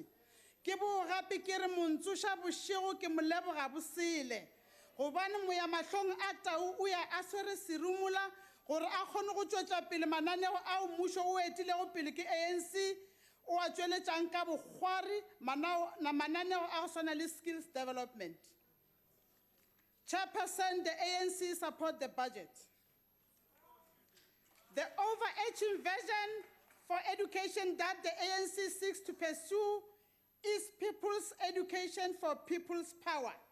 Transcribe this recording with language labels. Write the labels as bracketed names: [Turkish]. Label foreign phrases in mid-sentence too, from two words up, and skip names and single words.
[Northern Sotho] Ke bo gape ke re montsoša bošego ke mo leboga bosele, gobane moyamahlong a tau o ya a swere serumula gore a kgone go tšwetša pele mananeo ao mmušo o etilego pele ke ANC o a tšweletšang ka bokgwari mananeo a go swana le [English] skills development. Chairperson, the ANC support the budget. The overarching vision for education that the ANC seeks to pursue is people's education for people's power.